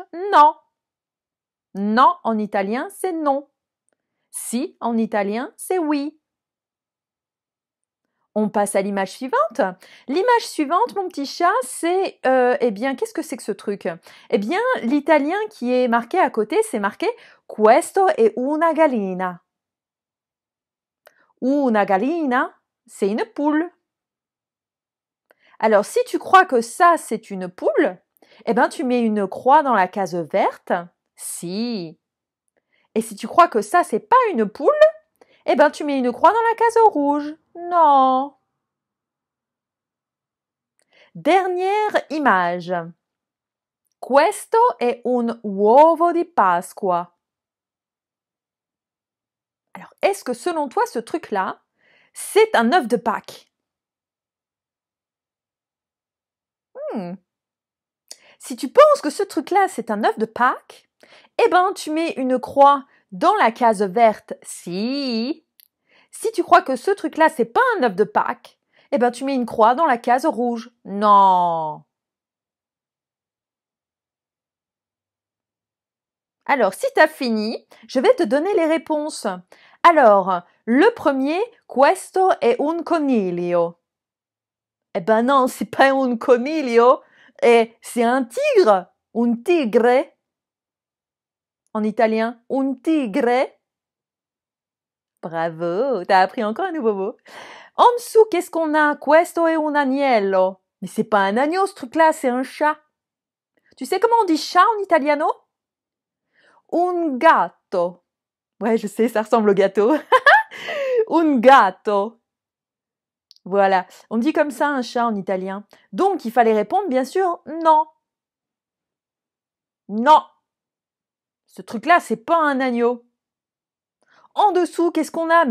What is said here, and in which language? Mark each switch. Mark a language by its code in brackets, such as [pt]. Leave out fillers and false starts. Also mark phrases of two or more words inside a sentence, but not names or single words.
[fr] Non. Non en italien, c'est non. Si en italien, c'est oui. On passe à l'image suivante. L'image suivante, mon petit chat, c'est, eh bien, qu'est-ce que c'est que ce truc? Eh bien, l'italien qui est marqué à côté, c'est marqué « [it] Questo è una gallina ». Una gallina, [fr] c'est une poule. Alors, si tu crois que ça, c'est une poule, eh ben, tu mets une croix dans la case verte. Si. Et si tu crois que ça, c'est pas une poule, eh ben, tu mets une croix dans la case rouge. Non. Dernière image. [it] Questo è un uovo di Pasqua. [fr] Alors, est-ce que selon toi, ce truc-là, c'est un œuf de Pâques? Si tu penses que ce truc-là, c'est un œuf de Pâques, eh ben, tu mets une croix dans la case verte. Si. Si tu crois que ce truc-là, c'est pas un œuf de Pâques, eh ben, tu mets une croix dans la case rouge. Non. Alors, si tu as fini, je vais te donner les réponses. Alors, le premier, [it] questo è un coniglio. [fr] Eh ben non, c'est pas un coniglio, c'est un tigre, un tigre. En italien, un tigre. Bravo, t'as appris encore un nouveau mot. En dessous, qu'est-ce qu'on a? [it] Questo è un agnello. [fr] Mais c'est pas un agneau, ce truc-là, c'est un chat. Tu sais comment on dit chat en italiano? [it] Un gatto. [fr] Ouais, je sais, ça ressemble au gâteau. [it] Un gatto. [fr] Voilà, on dit comme ça un chat en italien. Donc, il fallait répondre, bien sûr, non. Non. Ce truc-là, c'est pas un agneau. En dessous, qu'est-ce qu'on a?